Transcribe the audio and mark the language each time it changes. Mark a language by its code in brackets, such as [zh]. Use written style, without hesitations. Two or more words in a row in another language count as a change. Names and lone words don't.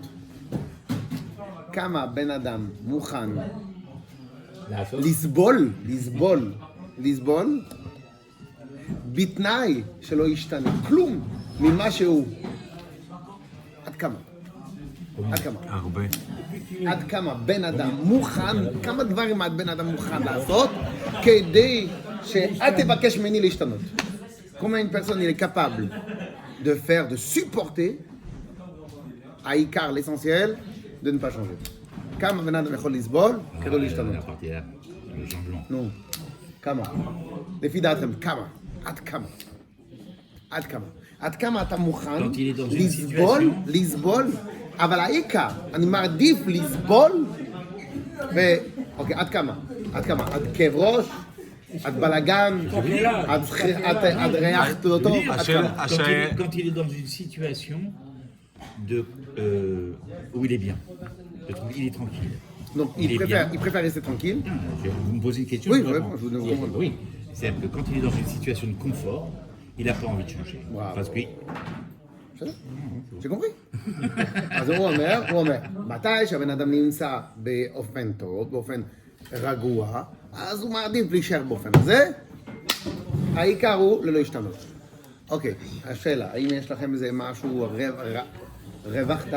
[he] כמה בן אדם מוכן לסבול בתנאי שלא ישתנה כלום ממה שהוא. עד כמה? הרבה. עד כמה בן אדם מוכן, כמה דברים בן אדם מוכן לעשות כדי שאל תבקש ממני להשתנות. [fr] Combien une personne est capable de faire, de supporter, העיקר, l'essentiel, de ne pas changer. [he] כמה בן אדם יכול לסבול כדי לא להשתנות. נו, כמה? לפי דעתכם, כמה? עד כמה? עד כמה? עד כמה אתה מוכן לסבול, אבל העיקר, אני מעדיף לסבול, אוקיי, עד כמה? עד כמה? עד כאב ראש? עד בלגן? עד ריח טוב? [fr] Quand il est dans une situation où il est bien, il est tranquille. Donc il préfère rester tranquille. Vous me posez une question. Oui, je vous demande. Oui, c'est-à-dire que quand il est dans une situation de confort, il n'a pas envie de changer. Wow. Parce que... j'ai compris. [he] אז הוא אומר, מתי שהבן אדם נמצא באופן טוב, באופן רגוע, אז הוא מעדיף להישאר באופן הזה, העיקר הוא ללא השתנות. אוקיי, השאלה, האם יש לכם איזה משהו, רווח דעת?